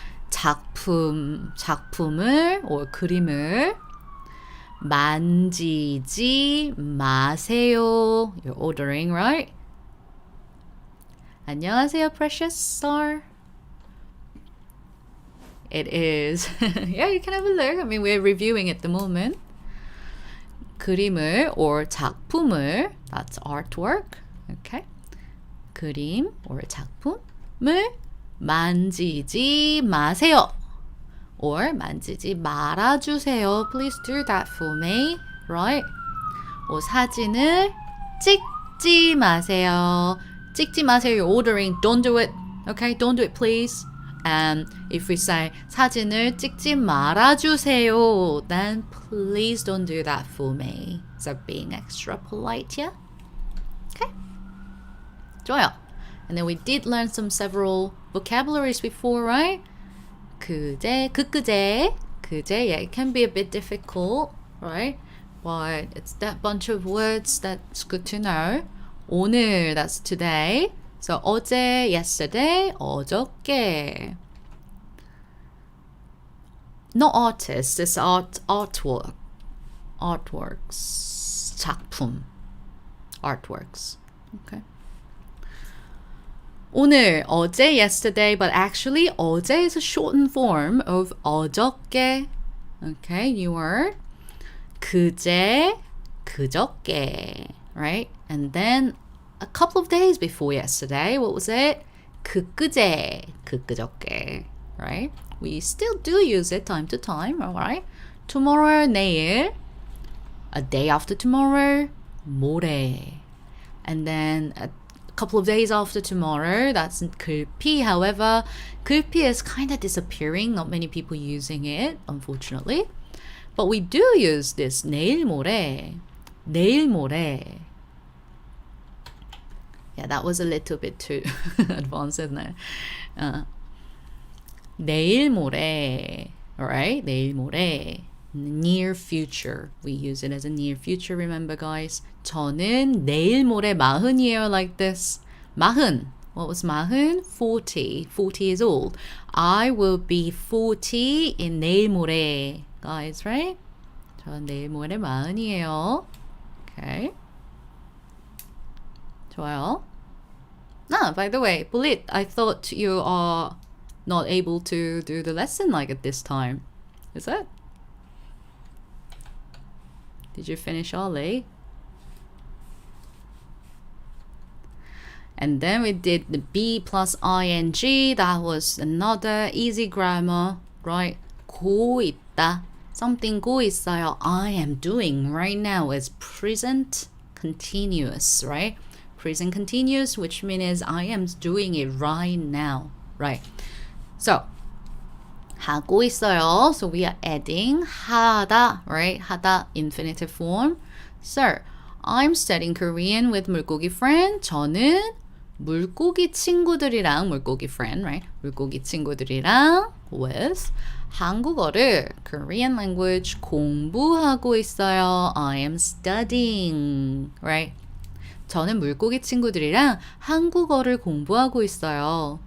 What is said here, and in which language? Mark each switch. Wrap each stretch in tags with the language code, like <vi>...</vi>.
<ko>작품을 or 그림을 만지지 마세요.</ko> <en>You're ordering, right?</en> <ko>안녕하세요,</ko> <en>precious star. It is. Yeah, you can have a look. I mean, we're reviewing at the moment.</en> <ko>그림을 or 작품을,</ko> <en>that's artwork. Okay.</en> <ko>그림 or 작품을 만지지 마세요. Or 만지지 말아주세요.</ko> <en>Please do that for me. Right? or</en> <ko>사진을 찍지 마세요. 찍지 마세요.</ko> <en>You're ordering. Don't do it. Okay? Don't do it, please. And if we say</en> <ko>사진을 찍지 말아주세요,</ko> <en>then please don't do that for me. So being extra polite here. Okay.</en> <ko>좋아요.</ko> <en>And then we did learn several vocabularies before, right?</en> <ko>그제, 그제,</ko> <en>yeah, it can be a bit difficult, right? But it's that bunch of words that's good to know. 오늘, that's today. So 어제, yesterday, 어저께. Not artist, it's artwork. Artworks. 작품. Artworks. Okay. 오늘, 어제, yesterday, but actually 어제 is a shortened form of 어저께. Okay, new word.</en> <ko>그제, 그저께, right?</ko> <en>And then a couple of days before yesterday, what was it?</en> <ko>그제, 그저께, right?</ko> <en>We still do use it time to time, alright? Tomorrow, 내일. A day after tomorrow, 모레. And then a couple of days after tomorrow, that's 글피. However, 글피 is kind of disappearing. Not many people using it, unfortunately. But we do use this</en> <ko>내일 모레. 내일 모레.</ko> <en>Yeah, that was a little bit too advanced, isn't it?</en> <ko>내일 모레. Alright, 내일 모레.</ko> <en>Near future. We use it as a near future, remember guys?</en> <ko>저는 내일 모레 40이에요,</ko> <en>like this. 40. What was 40? 40. 40 is old. I will be 40 in</en> <ko>내일 모레.</ko> <en>Guys, right?</en> <ko>저 내일 모레 40이에요. Okay. 좋아요.</ko> <en>By the way, Bulit, I thought you are not able to do the lesson like at this time. Is it? Did you finish early? And then we did the be plus ing. That was another easy grammar, right?</en> <ko>고 있다. Something 고 있어요.</ko> <en>I am doing right now is present continuous, right? Present continuous, which means I am doing it right now, right?</en> <ko>So, 하고 있어요.</ko> <en>So we are adding 하다, right? 하다, infinitive form. So, I'm studying Korean with 물고기 friend.</en> <ko>저는 물고기 친구들이랑, 물고기</ko> <en>friend, right?</en> <ko>물고기 친구들이랑 with 한국어를,</ko> <en>Korean language</en> <ko>공부하고 있어요.</ko> <en>I am studying, right?</en> <ko>저는 물고기 친구들이랑 한국어를 공부하고 있어요.</ko>